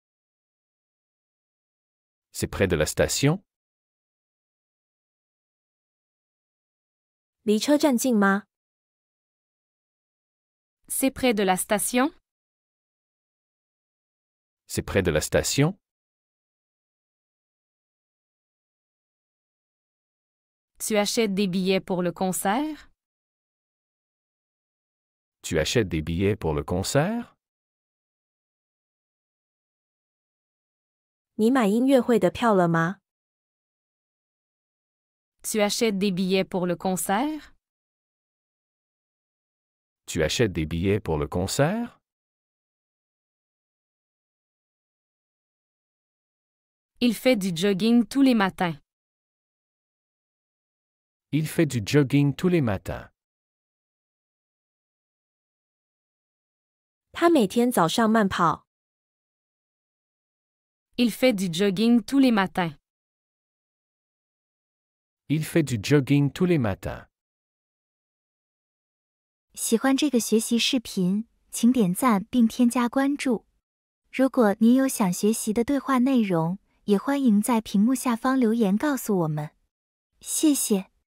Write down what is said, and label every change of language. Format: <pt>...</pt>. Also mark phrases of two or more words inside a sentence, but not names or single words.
<fr>C'est près de la station?</fr> <zh>离车站近吗？</zh> <fr>C'est près de la station? C'est près de la station? Tu achètes des billets pour le concert? Tu achètes des billets pour le concert?</fr> <zh>你买音乐会的票了吗？</zh> <fr>Tu achètes des billets pour le concert? Tu achètes des billets pour le concert? Il fait du jogging tous les matins. Il fait du jogging tous les matins.</fr> <zh>他每天早上慢跑。</zh> <fr>Il fait du jogging tous les matins. Il fait du jogging tous les matins.</fr> <zh>喜欢这个学习视频，请点赞并添加关注。如果您有想学习的对话内容，也欢迎在屏幕下方留言告诉我们。谢谢。</zh>